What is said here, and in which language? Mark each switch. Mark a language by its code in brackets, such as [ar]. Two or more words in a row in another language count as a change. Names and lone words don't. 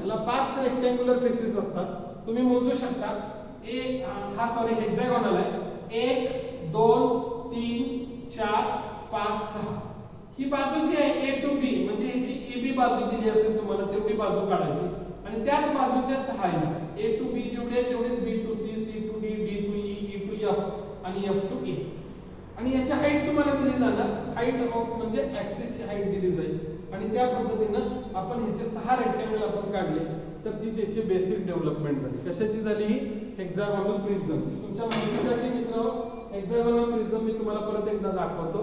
[mr] याला 5 [en] rectangular faces [mr] असतात, तुम्ही मोजू शकता. हेक्सागोनल आहे. 1 2 3 4 5 6. ही बाजू जी आहे [en] A to B [mr] म्हणजे ह्याची AB बाजू दिली असेल तुम्हाला तेवढी बाजू काढायची आणि त्याच बाजूच्या 6 येणार. [en] A to B [mr] जेवढे तेवढेच [en] B to C, C to D, D to E, E to F आणि F to E. [mr] आणि याची हाईट तुम्हाला दिली जाणार. [en] height of [mr] म्हणजे ऍक्सिसची हाईट दिली जाईल आणि त्या पद्धतीनं आपण ह्याचे 6 रेक्टँगल आपण काढले तर ती त्याची [en] basic development [mr] झाली. कशाची झाली? ही [en] hexagonal prism. [mr] तुमच्या माहितीसाठी मित्र [en] hexagonal prism [mr] मी तुम्हाला परत एकदा दाखवतो.